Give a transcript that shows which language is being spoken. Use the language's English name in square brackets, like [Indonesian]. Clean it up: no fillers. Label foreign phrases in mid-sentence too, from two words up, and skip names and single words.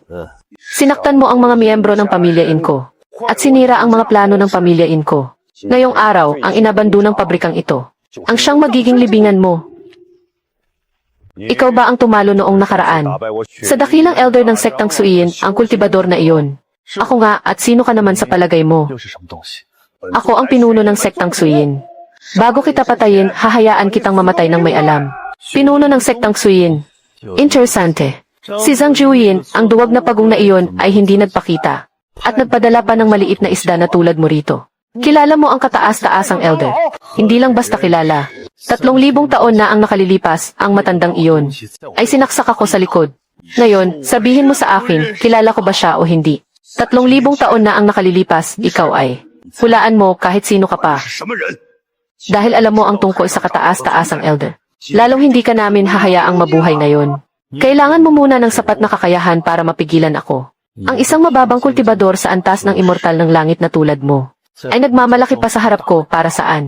[Filipino] Sinaktan mo ang mga miyembro ng pamilya Inko. At sinira ang mga plano ng pamilya Inko. Ngayong araw, ang inabando ng pabrikang ito. Ang siyang magiging libingan mo. Ikaw ba ang tumalo noong nakaraan? Sa dakilang elder ng sektang Suyin, ang kultibador na iyon. Ako nga, at sino ka naman sa palagay mo? [Chinese] 又是什么东西？ [Filipino] Ako ang pinuno ng sektang Suyin. Bago kita patayin, hahayaan kitang mamatay ng may alam. Pinuno ng sektang Suyin. Interesante. Si Zhang Juyin, ang duwag na pagong na iyon, ay hindi nagpakita. At nagpadala pa ng maliit na isda na tulad mo rito. Kilala mo ang kataas-taasang elder. Hindi lang basta kilala. 3,000 taon na ang nakalilipas, ang matandang iyon. Ay sinaksak ako sa likod. Ngayon, sabihin mo sa akin, kilala ko ba siya o hindi? 3,000 taon na ang nakalilipas, ikaw ay. Hulaan mo kahit sino ka pa. [Chinese] 是什么人？ [Filipino] Dahil alam mo ang tungkol sa kataas-taasang elder. Lalong hindi ka namin hahayaang mabuhay ngayon. Kailangan mo muna ng sapat na kakayahan para mapigilan ako. Ang isang mababang kultibador sa antas ng immortal ng langit na tulad mo, ay nagmamalaki pa sa harap ko para saan?